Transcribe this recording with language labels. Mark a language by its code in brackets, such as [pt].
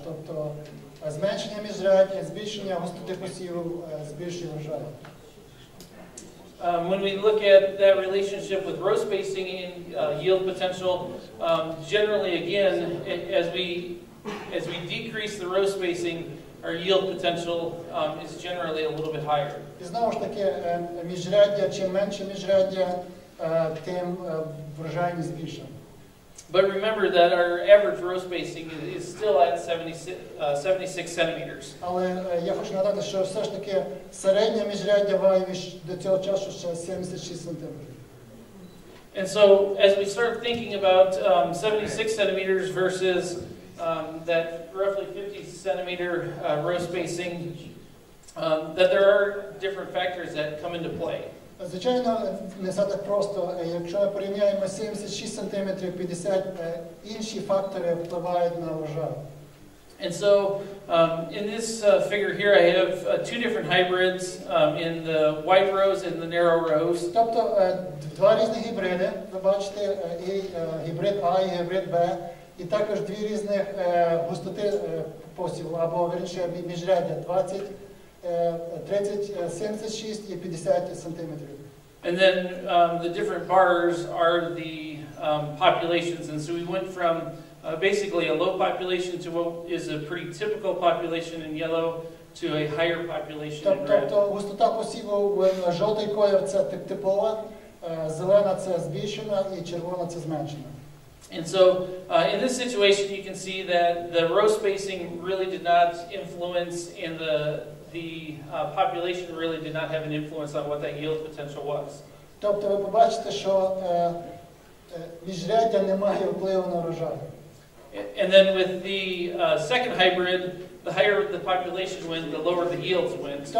[uk] Тобто зменшення міжряддя, збільшення густоти посіву, збільшення врожаю. [en] When we look at that relationship with row spacing and yield potential, generally again, as we decrease the row spacing, our yield potential is generally a little bit higher. [uk] І знову ж таки, міжряддя, чим менше міжряддя, тим врожайність більша. [en] But remember that our average row spacing is still at 76 centimeters. [uk] Але я хочу нагадати, що все ж таки середнє міжряддя ваєві до цього часу ще 76 сантиметрів. [en] And so as we start thinking about 76 centimeters versus that roughly 50 centimeter row spacing, that there are different factors that come into play. [uk] Звичайно, не все так просто. Якщо ми порівняємо 76 сантиметрів, 50, інші фактори впливають на врожай. [en] And so in this figure here I have two different hybrids in the wide rows and the narrow rows. [uk] Тобто два різні гібриди, ви бачите, і гібрид А і гібрид Б, і також дві різних густоти посіву, або вірніше міжряддя 20, 30, 76 і 50 сантиметрів. [en] And then the different bars are the populations, and so we went from basically a low population to what is a pretty typical population in yellow to a higher population in red. [uk] Тобто густота посіву, жовтий колір – це типова, зелена це збільшена і червона це зменшена. [en] And so in this situation, you can see that the row spacing really did not influence, and the population really did not have an influence on what that yield potential was. [uk] Тобто ви побачите, що міжряддя не має впливу на врожай. [en] And then with the second hybrid, the higher the population went, the lower the yields went.